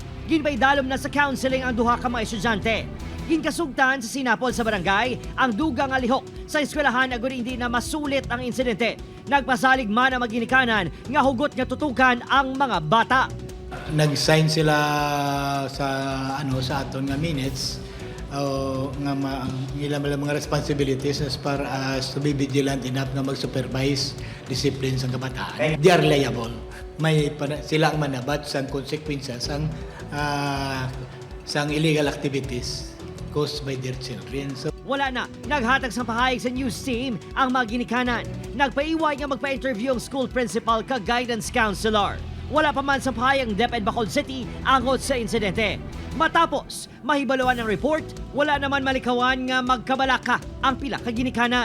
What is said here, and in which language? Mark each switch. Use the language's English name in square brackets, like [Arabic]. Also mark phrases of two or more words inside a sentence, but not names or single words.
[Hiligaynon] Ginbay dalom na sa counseling ang duha ka mga estudyante. Ginkasugtan sa sinapol sa barangay ang dugang nga lihok sa eskwelahan agud hindi na masulit ang insidente. Nagpasalig man ang maginikanan nga hugot nga tutukan ang mga bata. Nag-sign sila sa aton nga minutes nga mga responsibilities [English] as far as to be vigilant enough [Hiligaynon] nga mag- [English] supervise discipline [Hiligaynon] sa kabataan. [English] They are liable. [Hiligaynon] Sila ang manabat sa consequences sang [English] illegal activities caused by their children. [Hiligaynon] So, wala na, naghatag sa pahayag sa news team ang mga ginikanan. Nagpaiway nga magpa-interview ang school principal ka guidance counselor. Wala pa man sa pahayag DepEd Bacolod City angot sa insidente. Matapos, mahibaluan ng report, wala naman malikawan nga magkabalaka ang pila ka ginikanan.